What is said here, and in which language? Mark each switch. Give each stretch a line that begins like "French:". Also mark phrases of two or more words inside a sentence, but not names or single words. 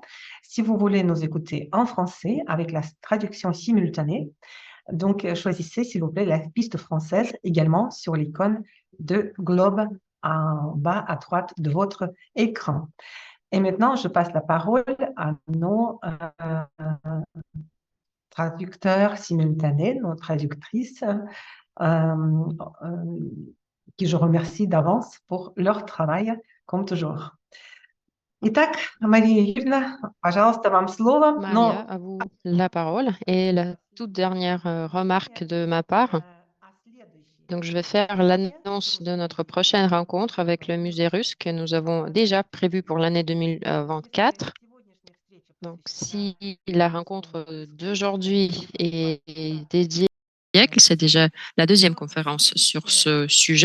French: Si vous voulez nous écouter en français avec la traduction simultanée, donc choisissez s'il vous plaît la piste française également sur l'icône de globe en bas à droite de votre écran. Et maintenant, je passe la parole à nos traducteurs simultanés, nos traductrices, qui je remercie d'avance pour leur travail, comme toujours.
Russian: Итак, Мария Юрьевна, пожалуйста, вам слово.
French: Maria, à vous la parole. Et la toute dernière remarque de ma part. Donc, je vais faire l'annonce de notre prochaine rencontre avec le musée russe que nous avons déjà prévue pour l'année 2024. Donc, si la rencontre d'aujourd'hui est dédiée au siècle, c'est déjà la deuxième conférence sur ce sujet.